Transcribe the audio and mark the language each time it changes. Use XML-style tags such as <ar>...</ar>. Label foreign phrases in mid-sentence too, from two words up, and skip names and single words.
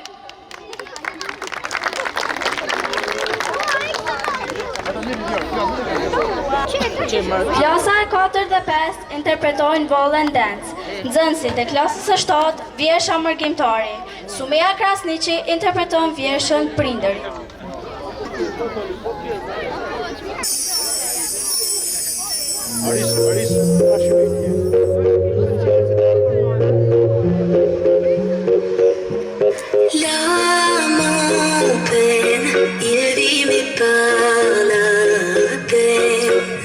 <sq>Klasa e 4 dhe 5 interpretojnë Ball and Dance. Nxënësit e klasës së 7 Vjersha Mërgjimtari. Sumia Krasniqi interpreton Vjershën Prindërit.</sq> <fr>L'âme en peine, il vit mais pas la peine.</fr>